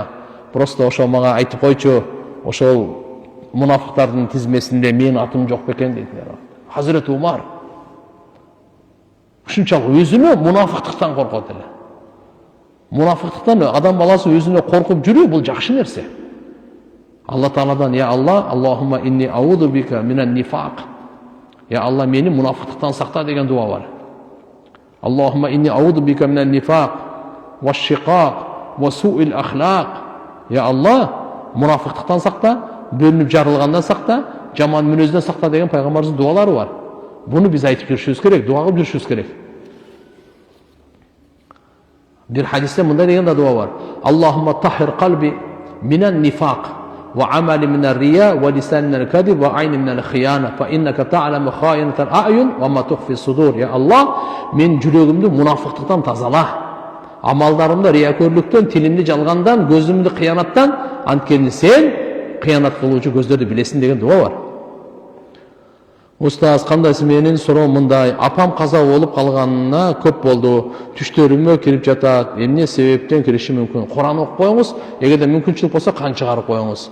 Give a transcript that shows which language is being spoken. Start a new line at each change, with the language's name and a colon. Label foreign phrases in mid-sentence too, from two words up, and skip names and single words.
Kyrgyz: Просто ошо мага айтып койчу, ошол мунафыктардын тизмесинде менин атым жок бекен дейдилер. Хазирет Умар ушунчалык өзүнө мунафыктыктан коркот эле. Мунафыктыктан адам баласы өзүнө коркуп жүрүү бул жакшы нерсе. Алла Тааладан, я Алла,
Arabic: اللهم إني أعوذ بك من النفاق.
Kyrgyz: Я Алла, мени мунафыктыктан сакта деген дуа бар.
Arabic: اللهم إني أعوذ بك من النفاق والشقاق وسوء الأخلاق.
Kyrgyz: Я Алла, мунафыктыктан сакта, бөлүнүп жарылгандан сакта, жаман мүнөздөн сакта деген пайгамбарыбыздын дуалары бар. Буну биз айтып жүрүшүбүз керек, дуа кылып жүрүшүбүз керек. Бир хадисте мындай деген да дуа бар.
Arabic: اللهم طهر قلبي من النفاق وعملي من الرياء ولساني من الكذب وعيني من الخيانة فإنك تعلم خائنة الأعين وما تخفي الصدور.
Kyrgyz: Я Алла, мен жүрөгүмдү мунафыктыктан тазала. Амалдарымды риякөрлүктөн, тилимди жалгандан, көзүмдү кыянаттан, анткени сен кыянат кылуучу көздөрдү билесиң деген дуа бар. Устаз, кандайсыз? Менин суроом мындай: апам каза болуп калганына көп болду. Түштөрүмө кирип жатат. Эмне себептен кириши мүмкүн? Куран окуп коюңуз, эгерде мүмкүнчүлүк болсо кан чыгарып коюңуз.